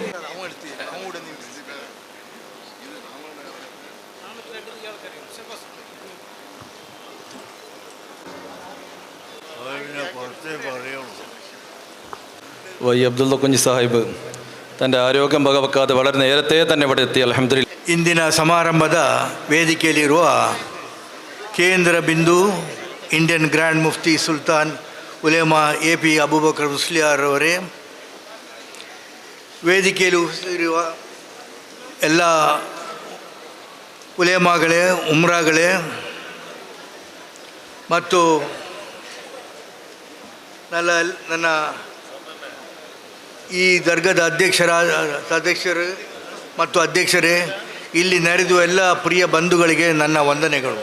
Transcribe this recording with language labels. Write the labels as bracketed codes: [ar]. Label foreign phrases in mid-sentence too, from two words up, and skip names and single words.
[ml] വൈ അബ്ദുള്ള കുഞ്ഞി സാഹിബ് തൻ്റെ ആരോഗ്യം വകവെക്കാതെ വളരെ നേരത്തെ തന്നെ ഇവിടെ എത്തി. അൽഹംദുലില്ലാ. [kn] ಇಂದಿನ ಸಮಾರಂಭದ ವೇದಿಕೆಯಲ್ಲಿರುವ ಕೇಂದ್ರ ಬಿಂದು [en] Indian Grand Mufti [kn] ಸುಲ್ತಾನ್ ಉಲೇಮಾ AP ಅಬೂಬಕರ್ ಮುಸ್ಲಿಯಾರ್ ಅವರೇ, ವೇದಿಕೆಯಲ್ಲಿ ಇರುವ ಎಲ್ಲ ಉಲೇಮಾಗಳೇ, ಉಮ್ರಾಗಳೇ ಮತ್ತು ನನ್ನ ಈ ದರ್ಗಾದ ಅಧ್ಯಕ್ಷರು ಮತ್ತು ಅಧ್ಯಕ್ಷರೇ, ಇಲ್ಲಿ ನೆರೆದು ಎಲ್ಲ ಪ್ರಿಯ ಬಂಧುಗಳಿಗೆ ನನ್ನ ವಂದನೆಗಳು.